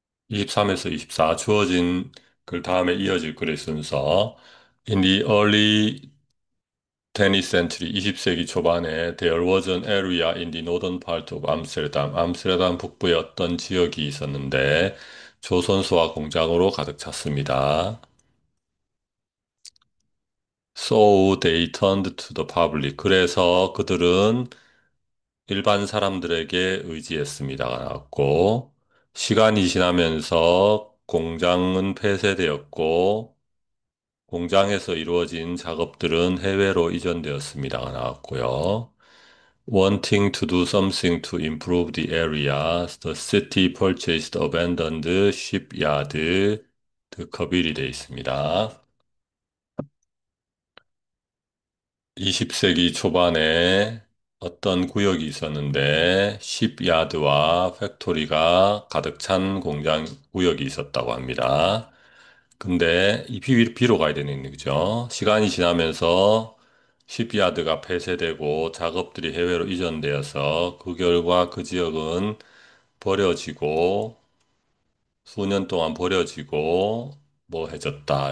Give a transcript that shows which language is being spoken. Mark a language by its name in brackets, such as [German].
[Korean] 23에서 24 주어진 글 다음에 이어질 글의 순서. [English] In the early 20th century, [Korean] 20세기 초반에 [English] there was an area in the northern part of Amsterdam. [Korean] 암스테르담 북부에 어떤 지역이 있었는데 조선소와 공장으로 가득 찼습니다. [English] So they turned to the public. [Korean] 그래서 그들은 일반 사람들에게 의지했습니다가 나왔고 시간이 지나면서 공장은 폐쇄되었고 공장에서 이루어진 작업들은 해외로 이전되었습니다가 나왔고요. [English] Wanting to do something to improve the area, the city purchased abandoned shipyard, [Korean] 커빌이 되어 있습니다. 20세기 초반에 어떤 구역이 있었는데, shipyard와 팩토리가 가득 찬 공장 구역이 있었다고 합니다. 근데 이 비로 가야 되는 얘기죠. 시간이 지나면서 시피야드가 폐쇄되고 작업들이 해외로 이전되어서 그 결과 그 지역은 버려지고 수년 동안 버려지고 뭐 해졌다.